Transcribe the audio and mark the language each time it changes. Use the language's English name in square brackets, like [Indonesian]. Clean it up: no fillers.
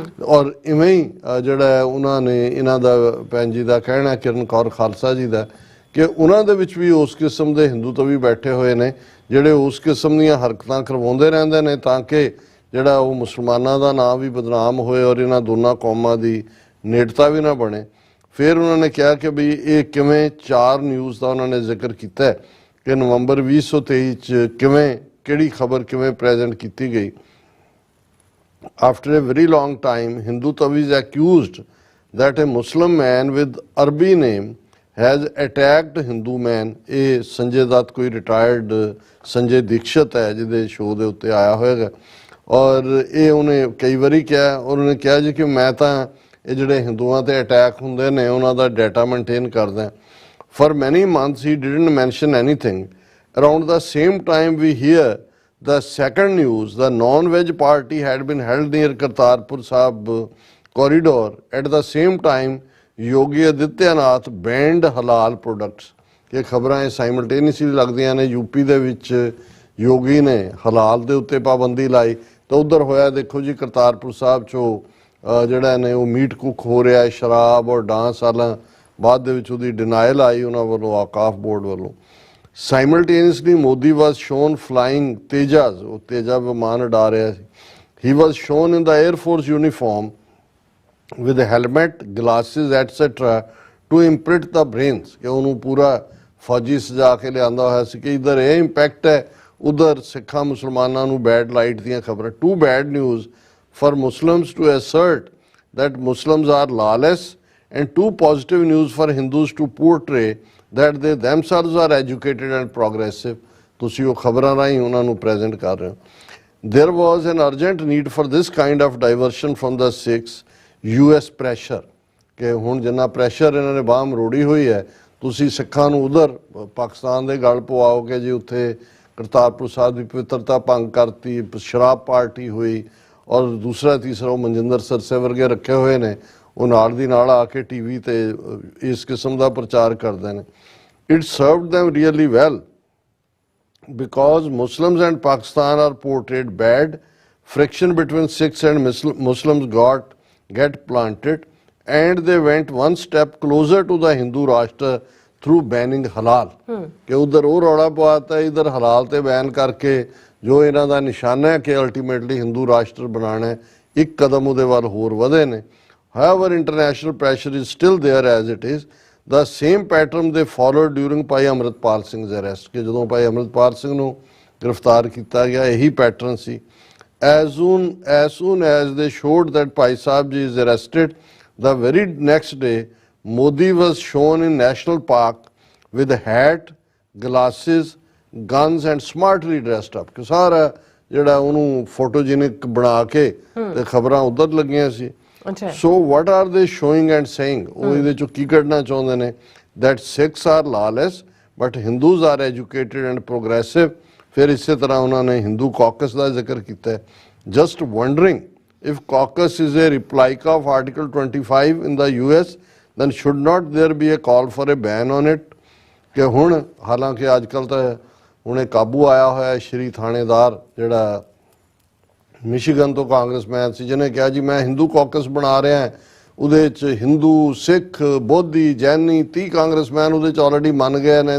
[Punjabi] ਔਰ ਇਵੇਂ ਹੀ ਜਿਹੜਾ ਉਹਨਾਂ ਨੇ, ਇਹਨਾਂ ਦਾ ਭੈਣ ਜੀ ਦਾ ਕਹਿਣਾ, ਕਿਰਨ ਕੌਰ ਖਾਲਸਾ ਜੀ ਦਾ, ਕਿ ਉਹਨਾਂ ਦੇ ਵਿੱਚ ਵੀ ਉਸ ਕਿਸਮ ਦੇ ਹਿੰਦੂ ਤਵੀ ਬੈਠੇ ਹੋਏ ਨੇ ਜਿਹੜੇ ਉਸ ਕਿਸਮ ਦੀਆਂ ਹਰਕਤਾਂ ਕਰਵਾਉਂਦੇ ਰਹਿੰਦੇ ਨੇ ਤਾਂ ਕਿ ਜਿਹੜਾ ਉਹ ਮੁਸਲਮਾਨਾਂ ਦਾ ਨਾਂ ਵੀ ਬਦਨਾਮ ਹੋਏ ਔਰ ਇਹਨਾਂ ਦੋਨਾਂ ਕੌਮਾਂ ਦੀ ਨੇੜਤਾ ਵੀ ਨਾ ਬਣੇ। ਫਿਰ ਉਹਨਾਂ ਨੇ ਕਿਹਾ ਕਿ ਵੀ ਇਹ ਕਿਵੇਂ 4 ਨਿਊਜ਼ ਦਾ ਉਹਨਾਂ ਨੇ ਜ਼ਿਕਰ ਕੀਤਾ ਹੈ ਕਿ ਨਵੰਬਰ 2023 ਚ ਕਿਵੇਂ ਕਿਹੜੀ ਖਬਰ ਕਿਵੇਂ ਪ੍ਰੈਜ਼ੈਂਟ ਕੀਤੀ ਗਈ। [English] After a very long time, Hindu Tavis accused that a Muslim man with Arabi name has attacked Hindu man। [Punjabi] ਇਹ ਸੰਜੇ ਦੱਤ ਕੋਈ ਰਿਟਾਇਰਡ ਸੰਜੇ ਦੀਕਸ਼ਤ ਹੈ ਜਿਹਦੇ ਸ਼ੋਅ ਦੇ ਉੱਤੇ ਆਇਆ ਹੋਏਗਾ ਔਰ ਇਹ ਉਹਨੇ ਕਈ ਵਾਰੀ ਕਿਹਾ। ਉਹਨੇ ਕਿਹਾ ਜੀ ਕਿ ਮੈਂ ਤਾਂ ਇਹ ਜਿਹੜੇ ਹਿੰਦੂਆਂ ਤੇ ਅਟੈਕ ਹੁੰਦੇ ਨੇ ਉਹਨਾਂ ਦਾ ਡਾਟਾ ਮੇਨਟੇਨ ਕਰਦਾ। [English] For many months he didn't mention anything. Around the same time we hear the second news, the non-veg party had been held near Kartarpur Sahib corridor. At the same time, Yogi Adityanath banned halal products। [Punjabi] ਇਹ ਖਬਰਾਂ simultaneously ਲੱਗਦੀਆਂ ਨੇ। UP ਦੇ ਵਿੱਚ ਯੋਗੀ ਨੇ ਹਲਾਲ ਦੇ ਉੱਤੇ ਪਾਬੰਦੀ ਲਾਈ ਤਾਂ ਉਧਰ ਹੋਇਆ ਦੇਖੋ ਜੀ ਕਰਤਾਰਪੁਰ ਸਾਹਿਬ 'ਚੋਂ ਜਿਹੜਾ ਨੇ ਉਹ ਮੀਟ ਕੁੱਕ ਹੋ ਰਿਹਾ, ਸ਼ਰਾਬ ਔਰ ਡਾਂਸ ਸਾਲਾਂ ਬਾਅਦ ਦੇ ਵਿੱਚ ਉਹਦੀ ਡਿਨਾਇਲ ਆਈ ਉਹਨਾਂ ਵੱਲੋਂ, ਆਕਾਫ ਬੋਰਡ ਵੱਲੋਂ। [English] Simultaneously, Modi was shown flying Tejas, [Punjabi] ਉਹ ਤੇਜਾ ਵਿਮਾਨ ਉਡਾ ਰਿਹਾ ਸੀ। [English] He was shown in the Air Force uniform with a helmet, glasses, etc. to imprint the brains, [Punjabi] ਕਿ ਉਹਨੂੰ ਪੂਰਾ ਫੌਜੀ ਸਜਾ ਕੇ ਲਿਆਂਦਾ ਹੋਇਆ ਸੀ ਕਿ ਇੱਧਰ ਇਹ ਇੰਪੈਕਟ ਹੈ, ਉਧਰ ਸਿੱਖਾਂ ਮੁਸਲਮਾਨਾਂ ਨੂੰ ਬੈਡ ਲਾਈਟ ਦੀਆਂ ਖਬਰਾਂ। [English] Too bad news for Muslims to assert that Muslims are lawless and too positive news for Hindus to portray that they themselves are educated and progressive। [Punjabi] ਤੁਸੀਂ ਉਹ ਖਬਰਾਂ ਰਾਹੀਂ ਉਹਨਾਂ ਨੂੰ ਪ੍ਰੈਜ਼ੈਂਟ ਕਰ ਰਹੇ ਹੋ। [English] There was an urgent need for this kind of diversion from the Sikhs। US pressure, [Punjabi] ਕਿ ਹੁਣ ਜਿੰਨਾ ਪ੍ਰੈਸ਼ਰ ਇਹਨਾਂ ਨੇ ਬਾਂਹ ਮਰੋੜੀ ਹੋਈ ਹੈ, ਤੁਸੀਂ ਸਿੱਖਾਂ ਨੂੰ ਉਧਰ ਪਾਕਿਸਤਾਨ ਦੇ ਗਲ ਪਵਾਓ ਕਿ ਜੀ ਉੱਥੇ ਕਰਤਾਰਪੁਰ ਸਾਹਿਬ ਦੀ ਪਵਿੱਤਰਤਾ ਭੰਗ ਕਰਤੀ, ਸ਼ਰਾਬ ਪਾਰਟੀ ਹੋਈ ਔਰ ਦੂਸਰਾ ਤੀਸਰਾ ਉਹ ਮਨਜਿੰਦਰ ਸਰਸੇ ਵਰਗੇ ਰੱਖੇ ਹੋਏ ਨੇ, ਉਹ ਨਾਲ ਦੀ ਨਾਲ ਆ ਕੇ ਟੀਵੀ ਤੇ ਇਸ ਕਿਸਮ ਦਾ ਪ੍ਰਚਾਰ ਕਰਦੇ ਨੇ। [English] It served them really well because Muslims and Pakistan are portrayed bad. Friction between Sikhs and Muslims get planted and they went one step closer to the Hindu Rashtra through banning halal। [Punjabi] ਕਿ ਉਧਰ ਉਹ ਰੌਲਾ ਪਵਾਤਾ, ਇਧਰ ਹਲਾਲ ਤੇ ban ਕਰਕੇ ਜੋ ਇਹਨਾਂ ਦਾ ਨਿਸ਼ਾਨਾ ਹੈ ਕਿ ਅਲਟੀਮੇਟਲੀ ਹਿੰਦੂ ਰਾਸ਼ਟਰ ਬਣਾਉਣਾ ਹੈ, ਇੱਕ ਕਦਮ ਉਹਦੇ ਵੱਲ ਹੋਰ ਵਧੇ ਨੇ। [English] However, international pressure is still there as it is। The same pattern they followed during Bhai Amritpal Singh's arrest, [Punjabi] ਕਿ ਜਦੋਂ ਭਾਈ ਅੰਮ੍ਰਿਤਪਾਲ ਸਿੰਘ ਨੂੰ ਗ੍ਰਿਫਤਾਰ ਕੀਤਾ ਗਿਆ ਇਹੀ pattern ਸੀ। [English] As soon as they showed that Bhai Sahib ji is arrested, the very next day Modi was shown in National Park with a hat, glasses, guns and smartly dressed up। [Punjabi] ਕਿ ਸਾਰਾ ਜਿਹੜਾ ਉਹਨੂੰ photogenic ਬਣਾ ਕੇ ਤੇ ਖਬਰਾਂ ਉਧਰ ਲੱਗੀਆਂ ਸੀ। [English] So what are they showing and saying? [Punjabi] ਉਹ ਇਹਦੇ ਚੋਂ ਕੀ ਕੱਢਣਾ ਚਾਹੁੰਦੇ ਨੇ? [English] That Sikhs are lawless but Hindus are educated and progressive। [Punjabi] ਫਿਰ ਇਸੇ ਤਰ੍ਹਾਂ ਉਹਨਾਂ ਨੇ ਹਿੰਦੂ ਕਾਕਸ ਦਾ ਜ਼ਿਕਰ ਕੀਤਾ ਹੈ। [English] Just wondering if caucus is a replica of Article 25 in the US, then should not there be a call for a ban on it? [Punjabi] ਕਿ ਹੁਣ ਹਾਲਾਂਕਿ ਅੱਜ ਕੱਲ੍ਹ ਤਾਂ ਹੁਣੇ ਕਾਬੂ ਆਇਆ ਹੋਇਆ ਸ਼੍ਰੀ ਥਾਣੇਦਾਰ ਜਿਹੜਾ ਮਿਸ਼ੀਗਨ ਤੋਂ ਕਾਂਗਰਸਮੈਨ ਸੀ, ਜਿਹਨੇ ਕਿਹਾ ਜੀ ਮੈਂ ਹਿੰਦੂ ਕਾਕਸ ਬਣਾ ਰਿਹਾ, ਉਹਦੇ 'ਚ ਹਿੰਦੂ, ਸਿੱਖ, ਬੋਧੀ, ਜੈਨੀ 30 ਕਾਂਗਰਸਮੈਨ ਉਹਦੇ 'ਚ ਆਲਰੇਡੀ ਮੰਨ ਗਏ ਨੇ।